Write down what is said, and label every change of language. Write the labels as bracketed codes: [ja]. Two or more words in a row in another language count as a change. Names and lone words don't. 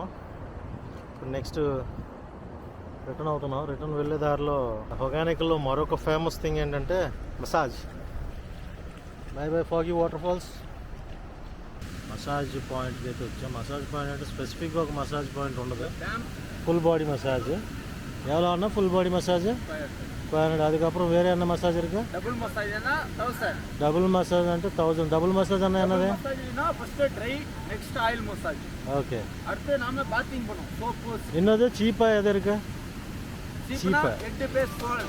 [te] ఇప్పుడు [en] next return [te] అవుతున్నాం. రిటర్న్ వెళ్ళే దారిలో హొగానికల్లో మరొక [en] famous thing [te] ఏంటంటే మసాజ్. [en] by foggy waterfalls massage pointki [te] అయితే వచ్చాం. [en] massage point [te] అంటే స్పెసిఫిక్గా ఒక [en] massage point [te] ఉండదు, [en] full body massage. [ta] எவ்வளோ அண்ணா [en] full body massage? [ta] 500. அதுக்கப்புறம் வேறு என்ன மசாஜ் இருக்கு? [en] double massage [ta] அண்ணா 1000. [en] double massage [ta] అంటే 1000. [en] double massage [ta] அண்ணா என்னது? [en] massagena first dry, next oil massage. [ta] ஓகே. அடுத்து நாம பாத்திங் பண்ணுவோம். சோப் என்னது சீப்பா எது இருக்கு? [en] Cheaper. Egg base gold.